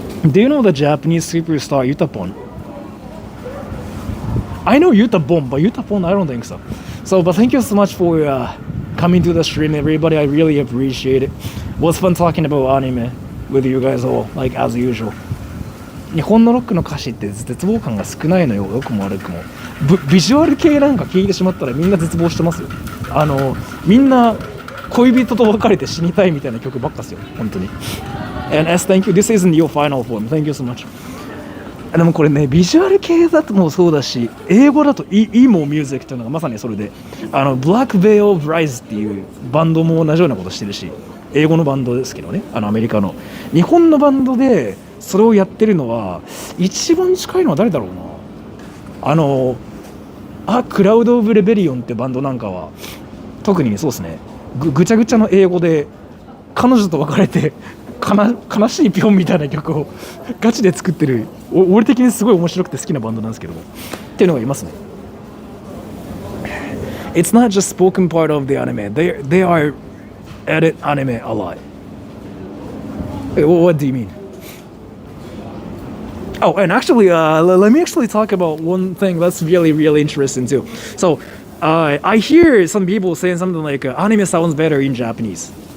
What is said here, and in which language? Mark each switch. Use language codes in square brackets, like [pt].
[en] Do you know the Japanese superstar Yutapon? I know Yutapon, but Yutapon I don't think so. So, but thank you so much for coming to the stream, everybody. I really appreciate it. It was fun talking about anime with you guys all, like as usual. [ja] 日本のロックの歌詞って絶望感が少ないのよ、良くも悪くも。ビジュアル系なんか聞いてしまったらみんな絶望してますよ。みんな恋人と別れて死にたいみたいな曲ばっかっすよ、本当に。 [en] And S, thank you. This isn't your final form. Thank you so much. [ja] でもこれね、ビジュアル系だともそうだし、英語だとEmo Music というのがまさにそれで、Black Veil of Rise っていうバンドも同じようなことしてるし、英語のバンドですけどね、アメリカの。日本のバンドでそれをやってるのは、一番近いのは誰だろうな。クラウド・オブ・レベリオンってバンドなんかは、特にそうですね、ぐちゃぐちゃの英語で、彼女と別れて、悲しいピョンみたいな曲をガチで作ってる、俺的にすごい面白くて好きなバンドなんですけどもっていうのがいますね。 [en] It's not just spoken part of the anime. They are edit anime a lot. What do you mean? Oh, and actually, let me actually talk about one thing that's really, really interesting too. So, I hear some people saying something like, anime sounds better in Japanese.